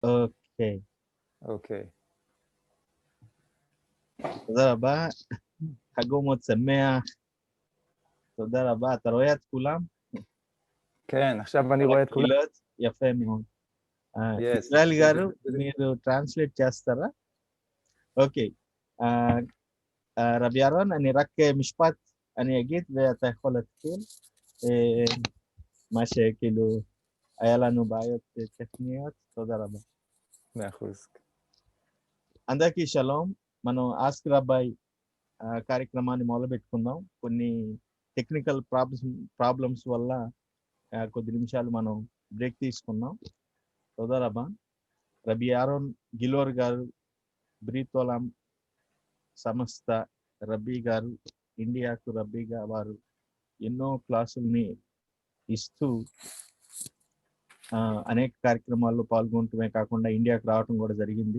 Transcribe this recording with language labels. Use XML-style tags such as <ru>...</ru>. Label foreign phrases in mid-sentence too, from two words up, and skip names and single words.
<he>אוקיי. אוקיי. תודה רבה. חג אומות שמח. תודה רבה. אתה רואה את כולם? כן, עכשיו אני רואה את כולם. יפה מאוד. Yes.</he> <te>ఇజ్రాయల్ గారు మీరు ట్రాన్స్లేట్ చేస్తారా?</te> <he>אוקיי. רבי אהרון, אני רק משפט אני אגיד ואתה יכול להתחיל. מה שכאילו היה לנו בעיות טכניות. תודה רבה. 100%.</he> <te>అందరికీ షలోం. మనం ఆస్క్ రబ్బాయ్ కార్యక్రమాన్ని మొదలుపెట్టుకుందాం. కొన్ని</te> <en>technical problems</en> <te>వల్ల కొద్ది నిమిషాలు మనం బ్రేక్ తీసుకున్నాం.</te> <he>תודה רבה.</he> <te>రబీ ఆరోన్ గిలోర్ గారు, బ్రీతోలాం సంస్థ రబ్బీ గారు, ఇండియాకు రబ్బీగా వారు ఎన్నో క్లాసుల్ని ఇస్తూ అనేక కార్యక్రమాల్లో పాల్గొనటమే కాకుండా ఇండియాకు రావటం కూడా జరిగింది.</te>